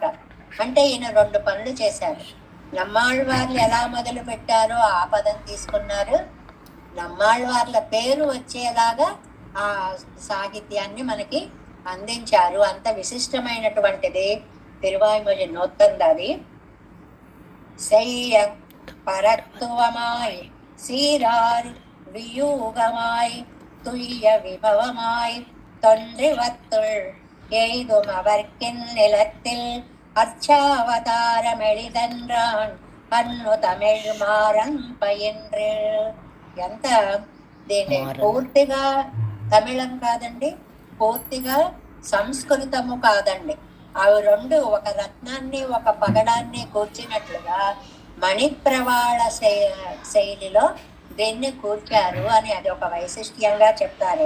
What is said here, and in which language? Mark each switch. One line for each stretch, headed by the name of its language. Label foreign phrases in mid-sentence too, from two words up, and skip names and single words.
Telugu: అంటే ఈయన 2 పనులు చేశారు. నమ్మాళ్వార్లు ఎలా మొదలు పెట్టారో ఆ పదం తీసుకున్నారు, నమ్మాళ్వార్ల పేరు వచ్చేలాగా ఆ సాహిత్యాన్ని మనకి అందించారు. అంత విశిష్టమైనటువంటిది తిరువాయిమొഴി నొత్తందాది.
Tamil: செய்ய பரத்துவமாய் சீரார் வியூகமாய் துய்ய விபவமாய் தொன்றிவத்துள் எய்தும் அவர்க்கின் நிலத்தில் அர்ச்சாவதாரமெளிதென்றான் என்னு தமிழ் மாறன் பயின்று.
Telugu: ఎంత దీన్ని పూర్తిగా తమిళం కాదండి, పూర్తిగా సంస్కృతము కాదండి. అవి 2 ఒక రత్నాన్ని ఒక పగడాన్ని కూర్చినట్లుగా మణిప్రవాళ శైలిలో దీన్ని కూర్చారు అని అది ఒక వైశిష్ట్యంగా చెప్తారు.